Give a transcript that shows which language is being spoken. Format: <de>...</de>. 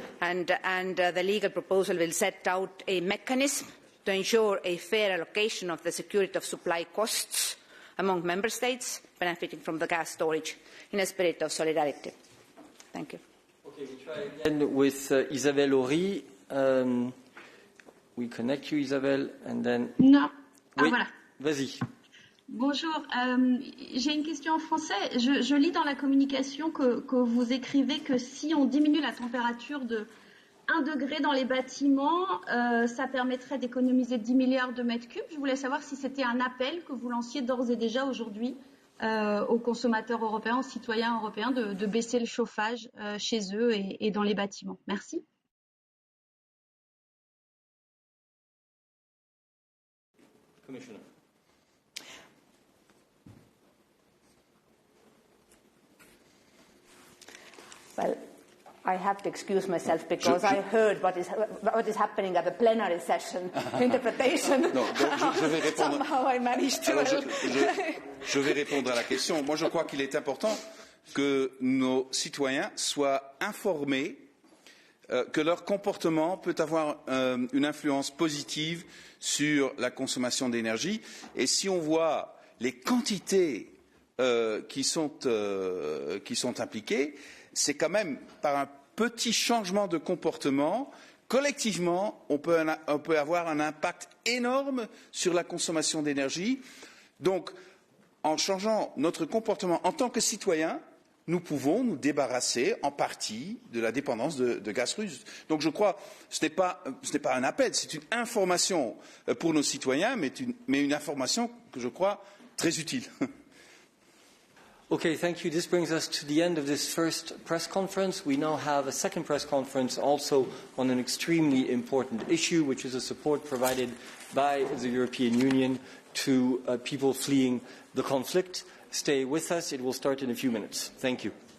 <en>And the legal proposal will set out a mechanism to ensure a fair allocation of the security of supply costs among member states benefiting from the gas storage in a spirit of solidarity. Thank you. Okay, we try again with Isabelle Horry. We connect you, Isabelle, and then...</en> <fr>Non. Oui. Voilà. Vas-y. Bonjour. J'ai une question en français. Je lis dans la communication que vous écrivez que si on diminue la température de 1 degré dans les bâtiments, ça permettrait d'économiser 10 milliards de mètres cubes. Je voulais savoir si c'était un appel que vous lanciez d'ores et déjà aujourd'hui aux consommateurs européens, aux citoyens européens, de baisser le chauffage chez eux et dans les bâtiments. Merci.</fr> <en>Commissioner. Well, I have to excuse myself because I heard what is happening at the plenary session interpretation.</en> <fr>Non, donc je vais répondre.</fr> <en>Somehow I managed to.</en> <fr>Alors, je vais répondre à la question. Moi, je crois qu'il est important que nos citoyens soient informés que leur comportement peut avoir une influence positive sur la consommation d'énergie. Et si on voit les quantités qui sont impliquées, c'est quand même par un petit changement de comportement, collectivement, on peut avoir un impact énorme sur la consommation d'énergie. Donc, en changeant notre comportement en tant que citoyen, nous pouvons nous débarrasser en partie de la dépendance de gaz russe. Donc je crois que ce n'est pas un appel, c'est une information pour nos citoyens, mais une information que je crois très utile.</fr> <en>Okay, thank you. This brings us to the end of this first press conference. We now have a second press conference also on an extremely important issue, which is a support provided by the European Union to people fleeing the conflict. Stay with us. It will start in a few minutes. Thank you.</en>